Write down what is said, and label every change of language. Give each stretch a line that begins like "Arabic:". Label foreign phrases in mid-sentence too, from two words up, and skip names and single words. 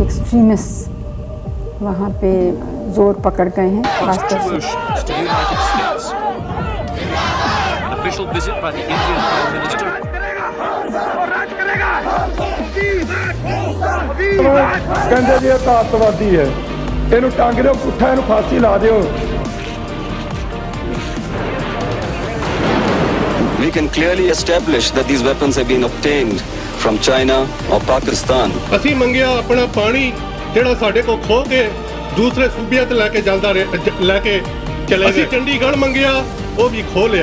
Urdu: ایکسٹریمسٹ وہاں پہ زور پکڑ گئے ہیں خاص طور سے.
Punjabi: ਕਹਿੰਦੇ ਜੀ ਇਹ ਅੱਤਵਾਦੀ ਹੈ, ਇਹਨੂੰ ਟੰਗ ਦਿਓ ਪੁੱਠਾ, ਇਹਨੂੰ ਫਾਂਸੀ ਲਾ ਦਿਓ.
English: We can clearly establish that these weapons have been obtained from China or Pakistan.
Punjabi: ਅਸੀਂ ਮੰਗਿਆ ਆਪਣਾ ਪਾਣੀ ਜਿਹੜਾ ਸਾਡੇ ਕੋਲ ਖੋ ਕੇ ਦੂਸਰੇ ਸੂਬਿਆਂ ਤੇ ਲੈ ਕੇ ਚਲੇ ਗਏ. ਅਸੀਂ ਚੰਡੀਗੜ੍ਹ ਮੰਗਿਆ, ਉਹ ਵੀ ਖੋ ਲਿਆ.